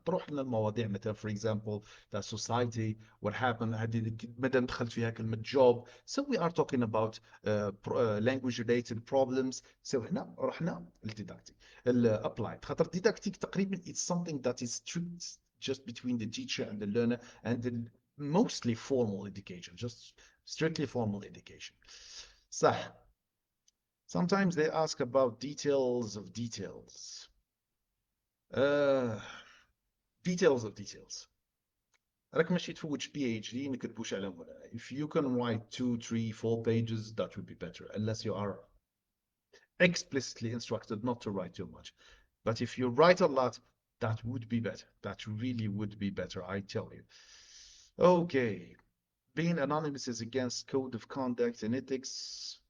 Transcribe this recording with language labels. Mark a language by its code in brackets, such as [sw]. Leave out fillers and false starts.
[en] تروح لنا المواضيع مثلا for example the society what happen. [ar] هذه مادام دخلت فيها كلمه جوب. [en] So we are talking about language related problems. So [ar] هنا رحنا للديداكتيك الابلايد خاطر ديداكتيك تقريبا [en] it's something that is strict just between the teacher and the learner and the mostly formal education, just strictly formal education. [ar] صح. [en] Sometimes they ask about details of details. Uh, details of details. [ar] راك ماشي تفوتش PhD نكتبوش على مولانا. [en] If you can write 2, 3, 4 pages, that would be better, unless you are explicitly instructed not to write too much. But if you write a lot, that would be better. That really would be better, I tell you. Okay. Being anonymous is against code of conduct and ethics.